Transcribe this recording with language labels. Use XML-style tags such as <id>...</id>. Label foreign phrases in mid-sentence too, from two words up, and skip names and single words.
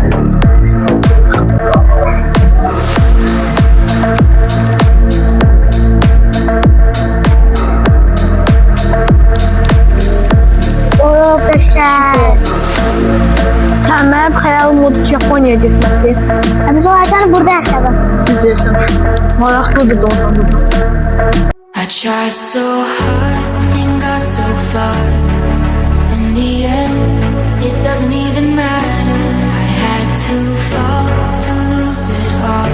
<az>O, qəşəng. Mənim xəyalım odur ki, Yaponiyaya getməkdir. Biz o həsən burada yaşadıq. Düz deyirsən. Maraqlıdır da ondan burada.</az> <en>I tried so hard and got so far. In the end, it doesn't even matter. I had to fall to lose it all.</en>